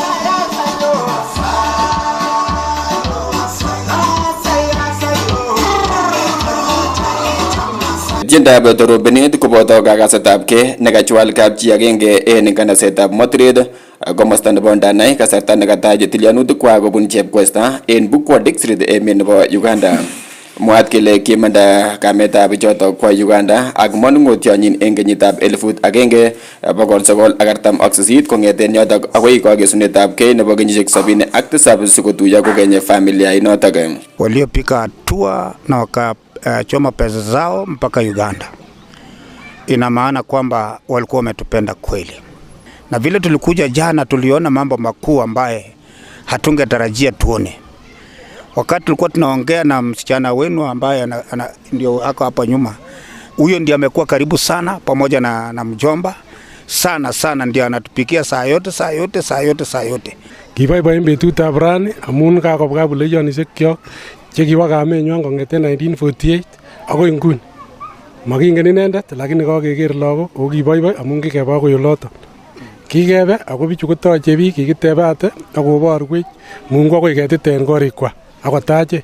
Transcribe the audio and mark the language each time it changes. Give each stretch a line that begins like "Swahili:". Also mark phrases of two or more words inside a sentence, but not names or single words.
Kalenjin: Tiendab torobenet koboto kakasetabke nekachwal kapchi agenge en kanasetab Motret komosta nebo Ndanai kasarta nekatache tilyanutik kobun Chepkwesta en Bukwa District emet nebo Uganda. Mwaat kele kimanda kametab choto kwa Uganda ak manung'otionyin en kenyitab 1948 kong'eten yotok akoi kakesunetabkei nebo kenyisiek 77 sikotuiyo kokeny familia inotok.
Swahili: Waliopiga hatua na wakachoma pesa zao mpaka Uganda. Ina maana kwamba walikuwa wametupenda kweli. na vile tulikuja jana tuliona mambo makuu ambaye hatungetarajia tuone. Wakati tulikuwa tunaongea na msichana wenu ambaye ndio ako hapa nyuma, huyo ndiye amekuwa karibu sana pamoja na mjomba sana, ndiye anatupikia saa yote.
Kalenjin: Kiboiboen betutab rani amun kakobwa buleyonishiek kyok chekiwo kamenywan kong'eten 1948 akoi nguni. Makingen inendet lakini kakeker lagok ako kiboiboi amun kikeba akoi oloton. Kikebe ako bichu kotoche biik, kikitebate akoborwech mungu akoi ketit en korikwak akotachech.